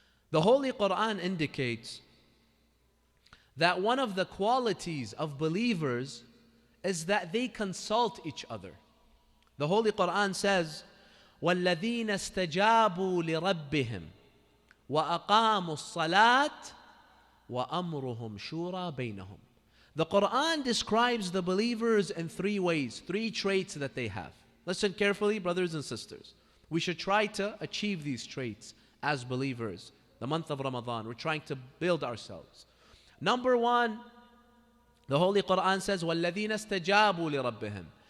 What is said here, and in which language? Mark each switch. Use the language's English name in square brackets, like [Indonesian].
[English] The Holy Quran indicates that one of the qualities of believers is that they consult each other. The Holy Quran says, [Arabic] وَالَّذِينَ اسْتَجَابُوا لِرَبِّهِمْ وَأَقَامُوا الصَّلَاةَ وَأَمْرُهُمْ شُورَى بَيْنَهُمْ. [English] The Quran describes the believers in three ways, three traits that they have. Listen carefully, brothers and sisters. We should try to achieve these traits as believers. The month of Ramadan, we're trying to build ourselves. Number one, the Holy Quran says, [Arabic] وَالَّذِينَ اسْتَجَابُوا لِرَبِّهِمْ.